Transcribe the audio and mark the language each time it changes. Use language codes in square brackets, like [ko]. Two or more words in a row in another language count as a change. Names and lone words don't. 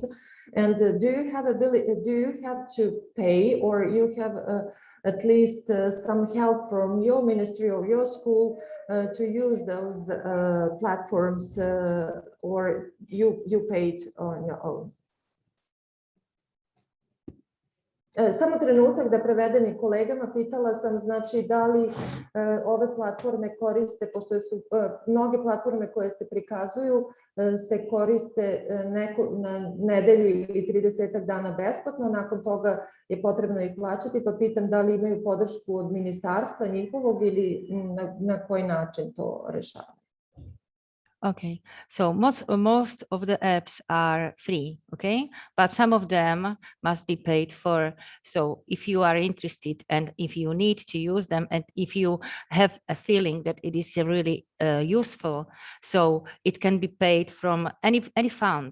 [en] And do you have to pay, or you have at least some help from your ministry or your school to use those platforms, or you paid on your own? [sr] Samo trenutak da prevedem i kolegama. Pitala sam, znači, da li ove platforme koriste, pošto su mnoge platforme koje se prikazuju, se koriste na nedelju ili 30 dana besplatno, nakon toga je potrebno ih plaćati, pa pitam da li imaju podršku od ministarstva njihovog ili na koji način to rešavaju. [en] Okay, so most of the apps are free, okay, but some of them must be paid for. So if you are interested and if you need to use them and if you have a feeling that it is really useful, so it can be paid from any fund.